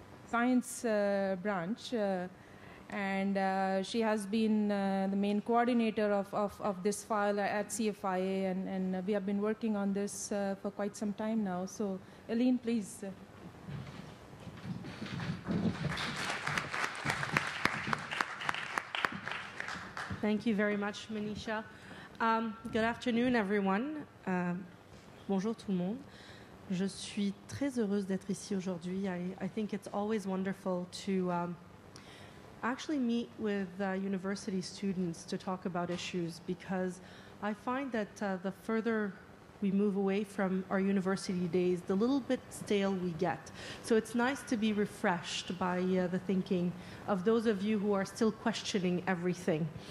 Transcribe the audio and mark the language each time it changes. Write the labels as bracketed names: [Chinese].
[English] Science branch, and she has been the main coordinator of this file at CFIA, and we have been working on this for quite some time now. So, Aline, please. Thank you very much, Manisha. Good afternoon, everyone. [French] Bonjour tout le monde. Je suis très heureuse d'être ici aujourd'hui. [English] I think it's always wonderful to actually meet with university students to talk about issues, because I find that the further we move away from our university days, the little bit stale we get. So it's nice to be refreshed by the thinking of those of you who are still questioning everything.